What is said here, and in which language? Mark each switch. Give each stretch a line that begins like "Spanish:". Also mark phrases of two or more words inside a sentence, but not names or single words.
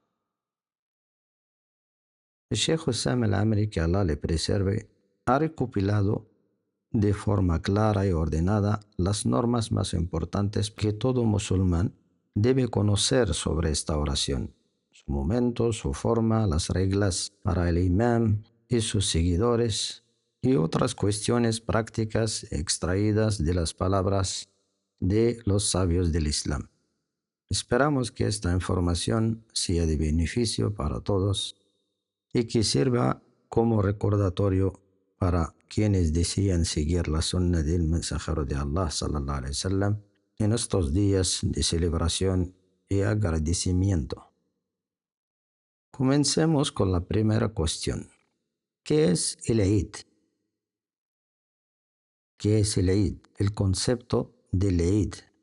Spanish: El Sheikh Hussam al-Amri, que Allah le preserve, ha recopilado de forma clara y ordenada las normas más importantes que todo musulmán debe conocer sobre esta oración: su momento, su forma, las reglas para el imam y sus seguidores, y otras cuestiones prácticas extraídas de las palabras de los sabios del Islam. Esperamos que esta información sea de beneficio para todos y que sirva como recordatorio para quienes desean seguir la sunna del mensajero de Allah
Arabic: صلى الله عليه وسلم
Spanish: en estos días de celebración y agradecimiento. Comencemos con la primera cuestión. ¿Qué es el Eid? ¿Qué es el Eid? El concepto del Eid.